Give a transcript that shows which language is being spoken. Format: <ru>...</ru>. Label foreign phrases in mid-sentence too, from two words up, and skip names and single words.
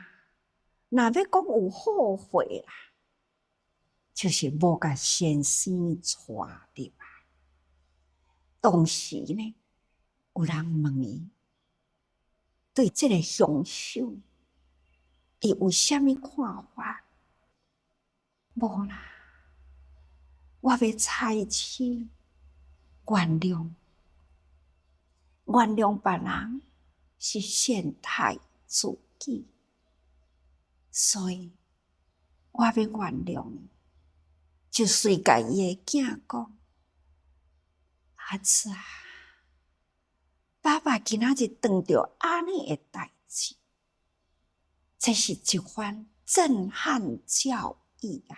<nan>若要讲有后悔啦，就是无甲先生带入来。当时呢，有人问伊对这个凶手，伊有啥物看法？无啦，我要采取原谅，原谅别人是陷害自己，所以我要原谅你，就随甲伊的囝讲：儿子啊，爸爸今仔日当着安尼的代志，这是一番震撼教育啊！</nan>